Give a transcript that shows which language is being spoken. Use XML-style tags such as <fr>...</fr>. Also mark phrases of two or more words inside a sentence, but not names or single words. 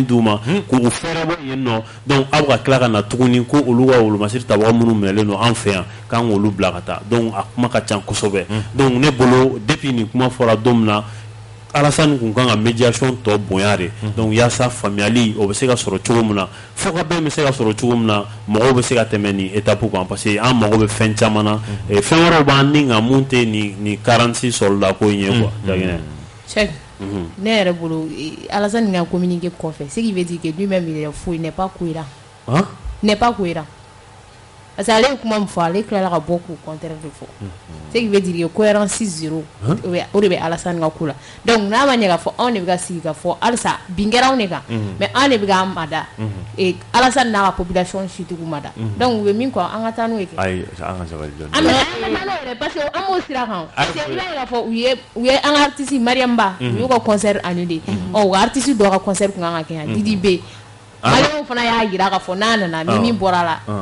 <bm>d'u ma k'u fɛrɛ bɔ yen nɔ donc aw ka tila ka na tuguni ko olu ka wolomasiri tabaga minnu minɛlen don an fɛ yan k'an k'olu bila ka taa donc a kuma ka ca kosɛbɛ donc ne bolo depuis nin kuma fɔra don min na Alassane kun kan ka médiation tɔ bonya de donc yaasa faamuyali o bɛ se ka sɔrɔ cogo min na fo ka bɛn bɛ se ka sɔrɔ cogo min na mɔgɔw bɛ se ka tɛmɛ nin étape kan parce que an mago bɛ fɛn caman na fɛn wɛrɛw b'an ni nka mun tɛ nin 46 soldat ko in ye quoi Daginɛ Cheikh ne yɛrɛ bolo Alassane ka communiqué kɔfɛ</bm> <fr>ce qui veut dire que lui-même il est fou il n'est pas cohérent n'est pas cohérent parce que</fr> <bm>ale ye kuma min fɔ ale tilala ka bɔ k'u contraire de fɔ</bm> <fr>ce qui veut dire que cohérence 0</fr> <bm>o de bɛ Alassane ka ko la donc n'a ma ɲɛ k'a fɔ anw de bɛ ka sigi ka fɔ halisa bin kɛra anw de kan mais anw de bɛ k'an mada Alassane n'a ka population situgu mada donc u bɛ min kɔ an ka taa n'o ye kɛ ayi an ka sabali dɔɔni an ka taa n'o yɛrɛ</bm> <fr>parce que</fr> <bm>an b'o sira kan</bm> <fr>parce que</fr> <bm>i b'a ye k'a fɔ u ye an ka artiste Mariam Ba u y'u ka concert annulé u ka artiste dɔ ka concert kun kan ka kɛ yan Didi B Maliɲɛnw fana y'a jira k'a fɔ n'a nana ni min bɔra la</bm>